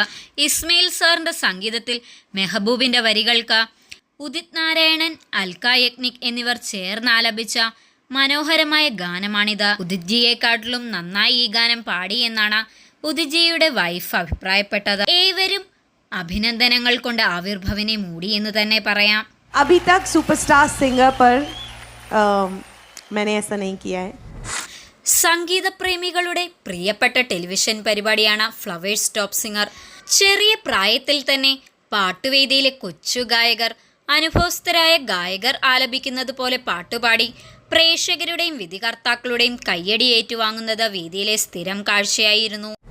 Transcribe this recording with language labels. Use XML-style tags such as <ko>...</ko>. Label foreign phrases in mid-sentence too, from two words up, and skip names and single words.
<ml>ഇസ്മയിൽ സാറിൻ്റെ സംഗീതത്തിൽ മെഹബൂബിൻ്റെ വരികൾക്ക് ഉദിത് നാരായണൻ, അൽക്ക യഗ്നിക് എന്നിവർ ചേർന്ന് ആലപിച്ച മനോഹരമായ ഗാനമാണിത്. ഉദിത്ജിയെക്കാട്ടിലും നന്നായി ഈ ഗാനം പാടിയെന്നാണ് ഉദിത്ജിയുടെ വൈഫ് അഭിപ്രായപ്പെട്ടത്. ഏവരും അഭിനന്ദനങ്ങൾ കൊണ്ട് ആവിർഭവിനെ മൂടി എന്ന് തന്നെ പറയാം.</ml> <hi>अभी तक सुपरस्टार सिंगर पर मैंने ऐसा नहीं किया है.</hi> <ml>സംഗീതപ്രേമികളുടെ പ്രിയപ്പെട്ട ടെലിവിഷൻ പരിപാടിയാണ് ഫ്ലവേഴ്സ് ടോപ്പ് സിംഗർ. ചെറിയ പ്രായത്തിൽ തന്നെ പാട്ടുവേദിയിലെ കൊച്ചു ഗായകർ അനുഭവസ്ഥരായ ഗായകർ ആലപിക്കുന്നത് പോലെ പാട്ടുപാടി പ്രേക്ഷകരുടെയും വിധികർത്താക്കളുടെയും കയ്യടി ഏറ്റുവാങ്ങുന്നത് വേദിയിലെ സ്ഥിരം കാഴ്ചയായിരുന്നു.</ml>